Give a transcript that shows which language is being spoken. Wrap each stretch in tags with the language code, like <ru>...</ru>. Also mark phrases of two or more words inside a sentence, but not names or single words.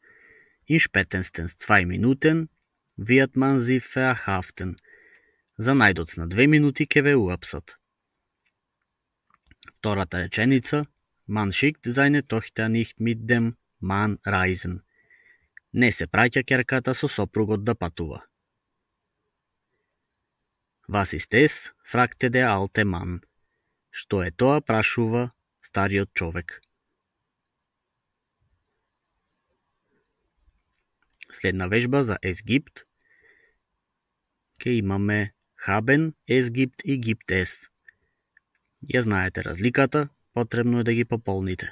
<de>In spätestens 2 Minuten wird man sie verhaften.</de> <mk>За најдоцна 2 минути ќе ве уапсат. Втората реченица.</mk> <de>Man schickt seine Tochter nicht mit dem Mann reisen.</de> <mk>Не се праќа ќерката со сопругот да патува.</mk> <de>Was ist es? Fragte der alte Mann.</de> <mk>Што е тоа? Прашува стариот човек. Следна вежба за</mk> <de>es gibt.</de> <mk>Ке имаме</mk> <de>haben, es gibt</de> <mk>и</mk> <de>gibt es.</de> <mk>Ја знаете разликата, потребно е да ги пополните.</mk>